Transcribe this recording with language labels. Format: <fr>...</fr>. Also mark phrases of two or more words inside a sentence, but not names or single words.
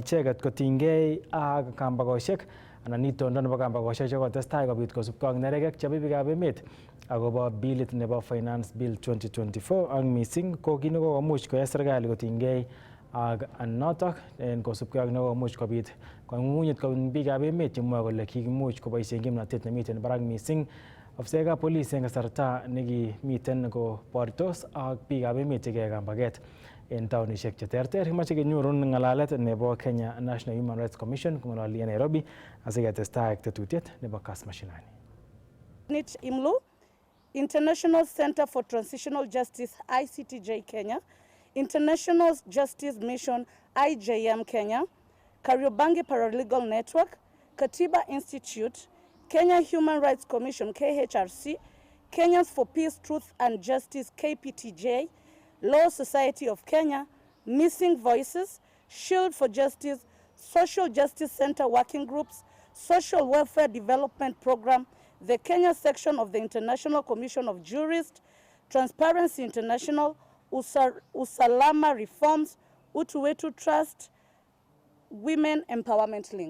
<kln>icheket kotinygei ak kambakoshek anan itondo nebo kambakoshek chekotestai kobit kosubkei ak neregek chebo biikab emet akobo bilit nebo Finance Bill 2024 ak missing ko kit nekokomuch koyai serikali kotinygei ak notok en kosubkei ak nekomuch kobit kong'ung'unyet kobun biikab emet chemwoe kole kikimuch koboisien kimnotet nemiten barak missing ofisaekab police en kasarta nekimiten kobortos ak biikab emet chekiyoe kambaget en taonishek cheterter. Kimoche kenyorun ng'alalet nebo Kenya National Human Rights Commission kong'ololi en Nairobi asiketestai ak tetutiet nebo Kass Mashinani. IMLU, International Center for Transitional Justice ICTJ Kenya, International Justice Mission IJM Kenya, Kariobangi Paralegal Network, Katiba Institute, Kenya Human Rights Commission KHRC, Kenyans for Peace, Truth and Justice KPTJ, Law Society of Kenya, Missing Voices, Shield for Justice, Social Justice Center Working Groups, Social Welfare Development Program, the Kenya section of the International Commission of Jurists, Transparency International, Usalama Reforms, Utu Wetu Trust, Women Empowerment Link.</kln>